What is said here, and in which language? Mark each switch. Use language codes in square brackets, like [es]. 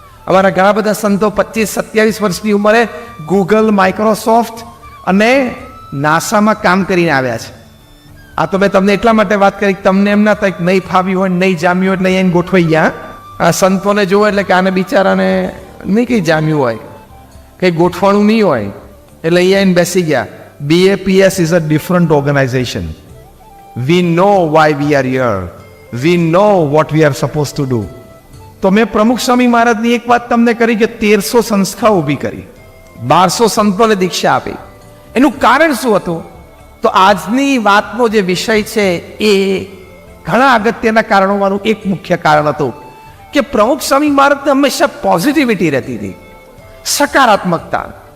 [gu] અમારા ઘણા બધા સંતો 25-27 વર્ષની ઉંમરે ગૂગલ, માઇક્રોસોફ્ટ અને નાસામાં કામ કરીને આવ્યા છે. આ તો મેં તમને એટલા માટે વાત કરી, તમને એમ ના થાય નહીં ફાવ્યું હોય, નહીં જામ્યું હોય એટલે અહીંયા ગોઠવાઈ ગયા. આ સંતોને જોવો એટલે કે આને બિચારાને નહીં કંઈ જામ્યું હોય, કંઈ ગોઠવાણું નહીં હોય, એટલે અહીંયા બેસી ગયા. [en] BAPS is a different organization. We know why we are here. We know what we are supposed to do. [gu] તો મેં પ્રમુખ સ્વામી મહારાજની એક વાત તમને કરી કે 1300 સંસ્થાઓ ઊભી કરી, 1200 સંતોને દીક્ષા આપી. એનું કારણ શું હતું? તો આજની વાતનો જે વિષય છે એ ઘણા અગત્યના કારણોમાંનું એક મુખ્ય કારણ હતું કે પ્રમુખ સ્વામી મહારાજને હંમેશા પોઝિટિવિટી રહેતી હતી, સકારાત્મકતા.